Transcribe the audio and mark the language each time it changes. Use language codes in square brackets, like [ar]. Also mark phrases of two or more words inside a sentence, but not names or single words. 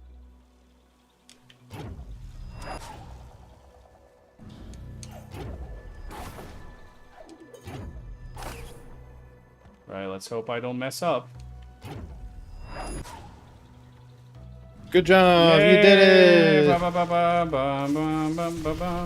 [en] Right, let's hope I don't mess up. Good job. You Yay! did Ba, it. ba, ba, ba, ba, ba, ba, ba, ba.